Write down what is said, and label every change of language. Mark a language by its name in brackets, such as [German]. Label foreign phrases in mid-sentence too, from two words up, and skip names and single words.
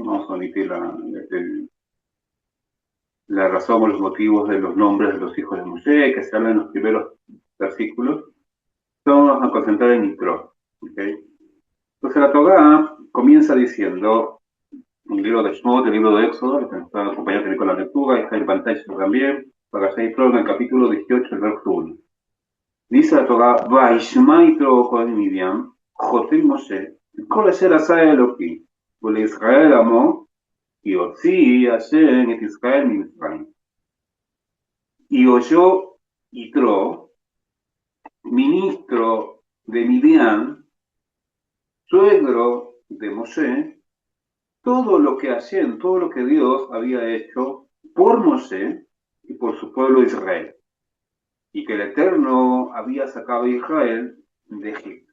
[Spanish] Vamos a omitir la razón o los motivos de los nombres de los hijos de Moshe, que se hablan en los primeros versículos, vamos a concentrar en Yitro. ¿Okay? Entonces la Torah comienza diciendo, el libro de Shmot, el libro de Éxodo, que nos está acompañando con la lectura, está en pantalla también, para Yitro en el capítulo 18, el verso 1. Dice la Torah, [Hebrew] וישמע יתרו כהן מדין חתן משה, כל אשר עשה אלוקים, ולישראל עמו, כי הוציא השם את ישראל ממצרים. [Spanish] Y oyó Yitro, ministro de Midian, suegro de Moshe, todo lo que hacían, todo lo que Dios había hecho por Moshe y por su pueblo Israel, y que el Eterno había sacado a Israel de Egipto.